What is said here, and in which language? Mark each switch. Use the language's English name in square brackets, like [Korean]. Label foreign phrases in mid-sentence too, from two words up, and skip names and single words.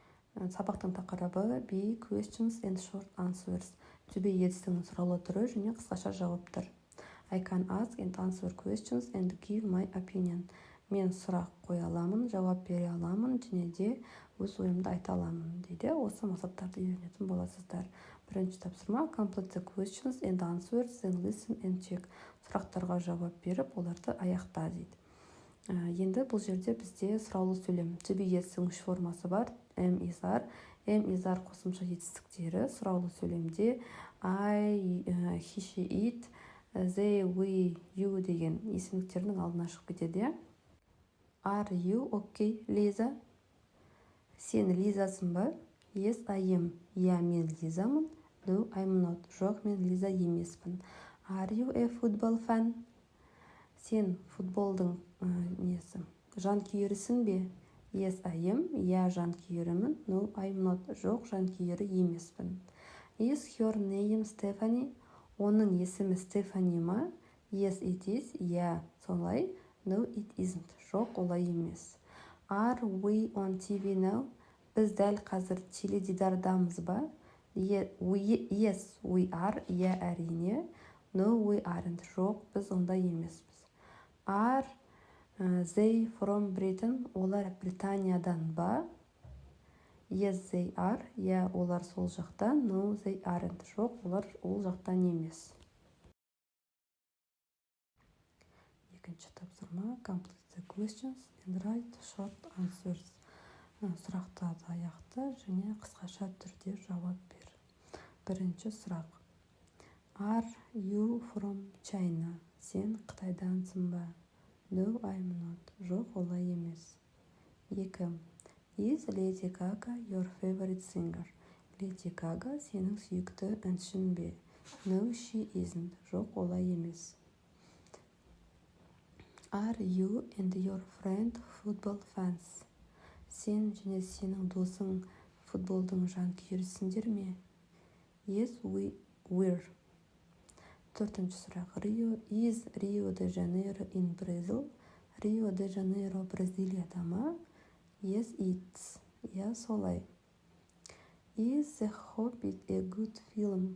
[Kazakh] Сабақтың тақырыбы [English] be questions and short answers. [Kazakh] Төбе етістің сұраулы түрі және қысқаша жауаптар. [English] I can ask and answer questions and give my opinion. [Kazakh] Мен сұрақ қоя аламын, жауап бере аламын және де өз ойымды айта аламын дейді. Осы мақсаттарды үйренетін боласыздар. Бірінші тапсырма [English] complete the questions and answers, then listen and check. [Kazakh] Сұрақтарға жауап беріп, оларды аяқта дейді. Енді бұл жерде бізде сұраулы сөйлем [English] to be [Kazakh] етістің үш формасы бар. [English] Am is are [Kazakh] қосымша етістіктері сұраулы сөйлемде [English] I, he, she, it, they, we, you [Kazakh] деген есімдіктердің алдына шығып кетеді. [English] Are you okay, Лиза? [Kazakh] Сен Лизасың ба? [English] Yes, I am. [Kazakh] Я, мен Лизамын. [English] No, I'm not. [Kazakh] Жоқ, мен Лиза емеспін. [English] Are you a football fan? [Kazakh] Сен футболдың жанкүйерісің бе? [English] Yes, I am. [Kazakh] Я жанкүйерімін. [English] No, I'm not. [Kazakh] Жоқ, жанкүйері емеспін. [English] Is her name Stephanie? [Kazakh] Оның есімі Стефани ма? [English] Yes, it is. [Kazakh] Я, солай. [English] No, it isn't. [Kazakh] Жоқ, олай емес. [English] Are we on TV now? [Kazakh] Біз дәл қазір теледидардамыз ба? [English] Yes, we are. [Kazakh] Я, әрине. [English] No, we aren't. [Kazakh] Жоқ, біз онда емеспіз. [English] Are they from Britain? [Kazakh] Олар Британиядан ба? [English] Yes, they are. [Kazakh] Я, олар сол жақтан. [English] No, they aren't. [Kazakh] Жоқ, олар ол жақтан емес. Екінші тапсырма [English] complete the questions and write short answers. [Kazakh] Сұрақтарды аяқта және қысқаша түрде жауап бер. Бірінші сұрақ. [English] Are you from China? [Kazakh] Сен Қытайдансың ба? [English] No, I'm not. [Kazakh] Жоқ, олай емес. 2. [English] Is Lady Gaga your favorite singer? [Kazakh] Lady Gaga сенің сүйікті әншің бе? [English] No, she isn't. [Kazakh] Жоқ, олай емес. [English] Are you and your friend football fans? [Kazakh] Сен және сенің досың футболдың жанкүйерісіңдер ме? [English] Yes, we're. 4. сұрақ. Is Rio de Janeiro in Brazil? [Kazakh] Rio de Janeiro Бразилияда ма? [English] Yes, it's. [Kazakh] Я, солай. [English] Is The Hobbit a good film?